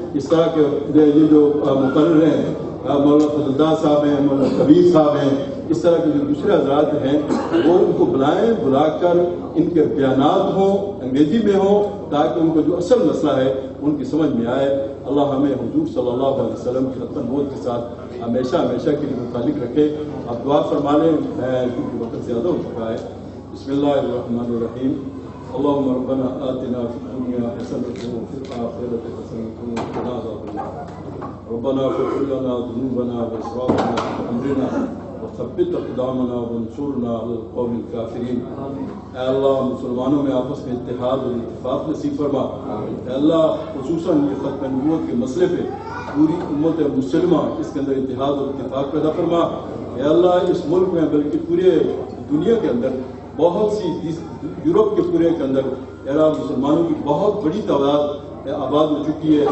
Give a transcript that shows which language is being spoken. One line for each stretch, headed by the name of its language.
Urdu: اس طرح کے یہ جو مقرر ہیں مولانا فضل داد صاحب ہیں، مولانا کبیر صاحب ہیں، اس طرح کے جو دوسرے حضرات ہیں وہ ان کو بلائیں، بلا کر ان کے بیانات ہوں، انگریزی میں ہوں، تاکہ ان کو جو اصل مسئلہ ہے ان کی سمجھ میں آئے. اللہ ہمیں حضور صلی اللہ علیہ وسلم کی ختم نبوت کے ساتھ ہمیشہ ہمیشہ کے لیے متعلق رکھے. آپ دعا فرما لیں، میں کیونکہ وقت زیادہ ہو چکا ہے.
Arabic: بسم اللہ الرحمن الرحیم. اللهم ربنا آتنا في الدنيا حسنة وفي الآخرة حسنة وقنا عذاب النار. ربنا اغفر لنا ذنوبنا وإسرافنا في أمرنا وثبت أقدامنا وانصرنا على القوم الكافرين.
Urdu: اے اللہ مسلمانوں میں آپس میں اتحاد اور اتفاق نصیب فرما. اے اللہ خصوصاً یہ ختم نبوت کے مسئلے پہ پوری امت مسلمہ اس کے اندر اتحاد اور اتفاق پیدا فرما. اے اللہ اس ملک میں بلکہ پورے دنیا کے اندر بہت سی یورپ کے پورے کے اندر مسلمانوں کی بہت بڑی تعداد آباد ہو چکی ہے.